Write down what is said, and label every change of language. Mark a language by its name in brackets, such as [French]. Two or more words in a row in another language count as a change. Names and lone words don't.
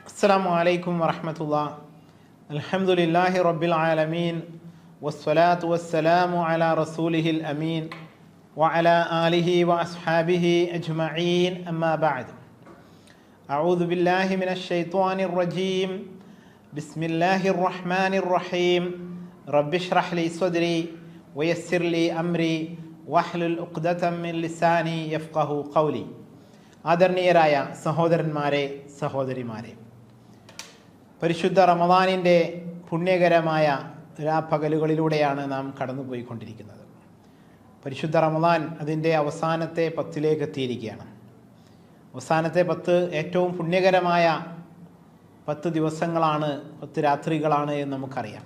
[Arabic] السلام عليكم ورحمة الله. الحمد لله رب العالمين والصلاة والسلام على رسوله الأمين وعلى آله وأصحابه أجمعين أما بعد. أعوذ بالله من الشيطان الرجيم. بسم الله الرحمن الرحيم. رب اشرح لي صدري ويسر لي أمري واحلل عقدة من لساني يفقه قولي. [Malayalam] ആദരണീയരായ സഹോദരന്മാരെ സഹോദരിമാരെ, പരിശുദ്ധ റമദാനിൻ്റെ പുണ്യകരമായ രാപ്പകലുകളിലൂടെയാണ് നാം കടന്നുപോയിക്കൊണ്ടിരിക്കുന്നത്. പരിശുദ്ധ റമദാൻ അതിൻ്റെ അവസാനത്തെ 10ലേക്ക് എത്തിയിരിക്കുകയാണ്. അവസാനത്തെ 10 ഏറ്റവും പുണ്യകരമായ 10 ദിവസങ്ങളാണ്, 10 രാത്രികളാണ് എന്ന് നമുക്കറിയാം.